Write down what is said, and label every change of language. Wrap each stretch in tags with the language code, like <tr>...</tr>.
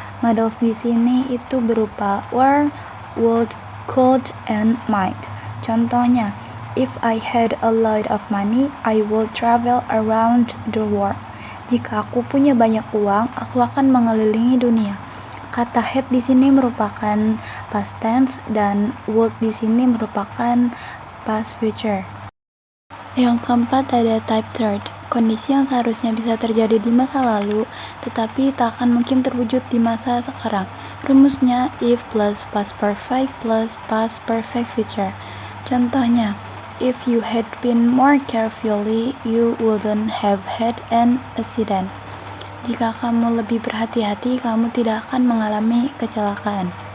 <id>Models di sini itu berupa were, would, could, and might. Contohnya,</id> <en>if I had a lot of money, I would travel around the world.</en> <id>Jika aku punya banyak uang, aku akan mengelilingi dunia. Kata had di sini merupakan past tense dan would di sini merupakan past future. Yang keempat ada type third, kondisi yang seharusnya bisa terjadi di masa lalu, tetapi tak akan mungkin terwujud di masa sekarang. Rumusnya if plus past perfect plus past perfect future. Contohnya,</id> <en>if you had been more carefully, you wouldn't have had an accident.</en> <id>Jika kamu lebih berhati-hati, kamu tidak akan mengalami kecelakaan.</id>